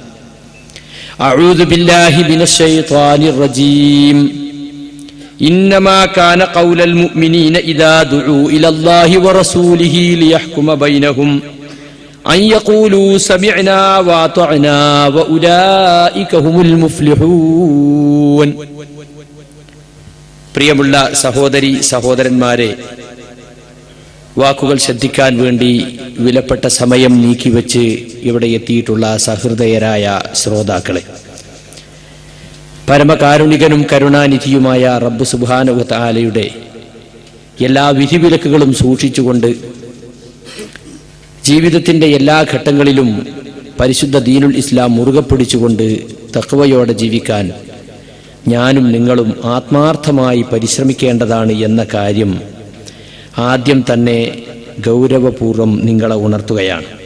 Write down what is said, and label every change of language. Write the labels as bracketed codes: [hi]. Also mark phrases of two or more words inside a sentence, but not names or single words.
[ar] أعوذ بالله من الشيطان الرجيم إنما كان قول المؤمنين إذا دعوا إلى الله ورسوله ليحكم بينهم أن يقولوا سمعنا وأطعنا وأولئك هم المفلحون [ml] പ്രിയമുള്ള സഹോദരി സഹോദരന്മാരെ, വാക്കുകൾ ശ്രദ്ധിക്കാൻ വേണ്ടി വിലപ്പെട്ട സമയം നീക്കിവെച്ച് ഇവിടെ എത്തിയിട്ടുള്ള സഹൃദയരായ ശ്രോതാക്കളെ, പരമകാരുണികനും കരുണാനിധിയുമായ [ar] رب سبحانه و [ml] തആലയുടെ എല്ലാ വിധിവിലക്കുകളും സൂക്ഷിച്ചുകൊണ്ട് ജീവിതത്തിൻ്റെ എല്ലാ ഘട്ടങ്ങളിലും പരിശുദ്ധ [ar] دين الإسلام [ml] മുറുകെ പിടിച്ചുകൊണ്ട് തഖ്വയോടെ ജീവിക്കാൻ ഞാനും നിങ്ങളും ആത്മാർത്ഥമായി പരിശ്രമിക്കേണ്ടതാണ് എന്ന കാര്യം ആദ്യം തന്നെ ഗൗരവപൂർവ്വം നിങ്ങളെ ഉണർത്തുകയാണ്.